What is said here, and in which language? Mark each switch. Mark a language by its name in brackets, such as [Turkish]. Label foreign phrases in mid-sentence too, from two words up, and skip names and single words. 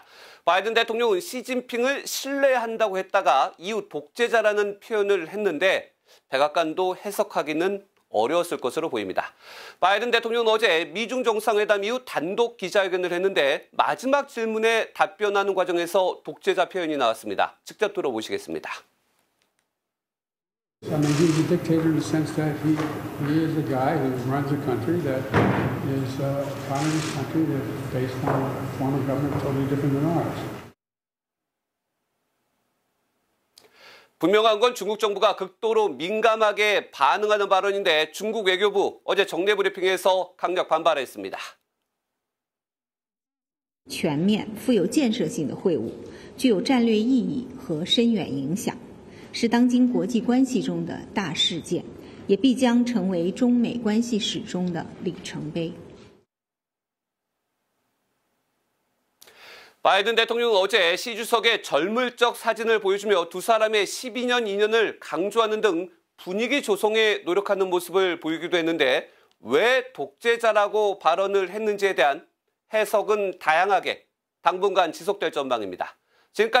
[Korean] 바이든 대통령은 시진핑을 신뢰한다고 했다가 이후 독재자라는 표현을 했는데 백악관도 해석하기는 어려웠을 것으로 보입니다. 바이든 대통령은 어제 미중 정상회담 이후 단독 기자회견을 했는데 마지막 질문에 답변하는 과정에서 독재자 표현이 나왔습니다. 직접 들어보시겠습니다. [English] I mean, he's a dictator in the sense that he is a guy who runs a country that is a communist country that's based on a form of government totally different than ours. [Korean] 분명한 건 중국 정부가 극도로 민감하게 반응하는 발언인데 중국 외교부 어제 정례 브리핑에서 강력 반발했습니다. [Chinese] 全面富有建设性的会晤，具有战略意义和深远影响。是当今国际关系中的大事件，也必将成为中美关系史中的里程碑。 [Korean] 바이든 대통령은 어제 시 주석의 젊을 적 사진을 보여주며 두 사람의 12년 인연을 강조하는 등 분위기 조성에 노력하는 모습을 보이기도 했는데 왜 독재자라고 발언을 했는지에 대한 해석은 다양하게 당분간 지속될 전망입니다.